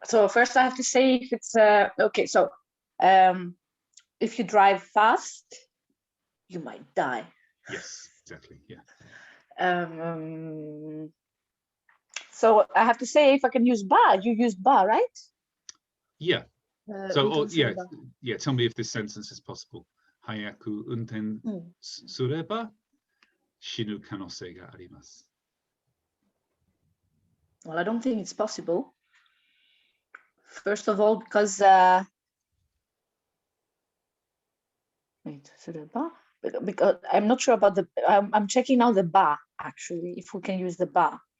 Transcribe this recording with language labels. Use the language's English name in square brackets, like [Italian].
[English] So first I have to say if it's okay. So if you drive fast, you might die. Yes, exactly. Yeah. So I have to say if I can use ba, you use ba, right? Yeah. So tell me if this sentence is possible. [Japanese] 早く運転すれば死ぬ可能性があります。 [English] Well, I don't think it's possible. First of all, because because I'm not sure about the. I'm checking now the ba actually. If we can use the ba.